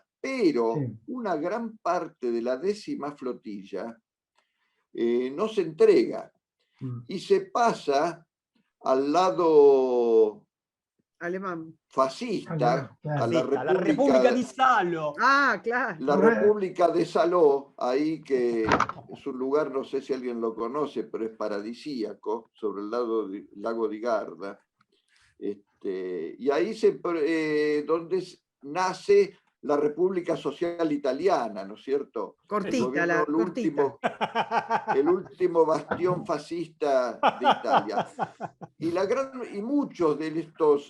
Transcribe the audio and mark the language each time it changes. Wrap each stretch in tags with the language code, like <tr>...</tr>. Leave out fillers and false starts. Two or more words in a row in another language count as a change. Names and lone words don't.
<es>Pero una gran parte de la 10ª flotilla no se entrega y se pasa al lado alemán fascista, a la República di Salo. Ah, claro. La República de Saló, ahí que es un lugar, no sé si alguien lo conoce, pero es paradisíaco, sobre el lago di Garda. Y ahí donde nace la República Social Italiana, ¿no es cierto? Cortita, cortita. El último bastión fascista de Italia. Y muchos de estos...</es>